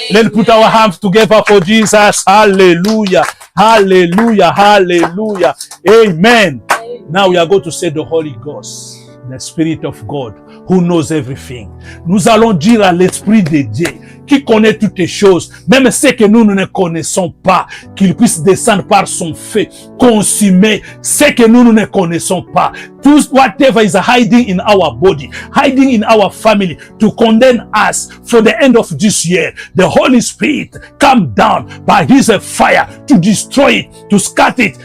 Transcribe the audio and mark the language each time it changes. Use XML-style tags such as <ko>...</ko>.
<en>Let's put our hands together for Jesus. Hallelujah. Hallelujah. Hallelujah. Amen. Now we are going to say the Holy Ghost, the Spirit of God, who knows everything.</en> <fr>Nous allons dire à l'Esprit de Dieu, qui connaît toutes les choses, même ce que nous ne connaissons pas, qu'il puisse descendre par son feu, consumer ce que nous ne connaissons pas.</fr> <en>Tout whatever is hiding in our body, hiding in our family, to condemn us for the end of this year. The Holy Spirit come down by His fire to destroy it, to scatter it.</en>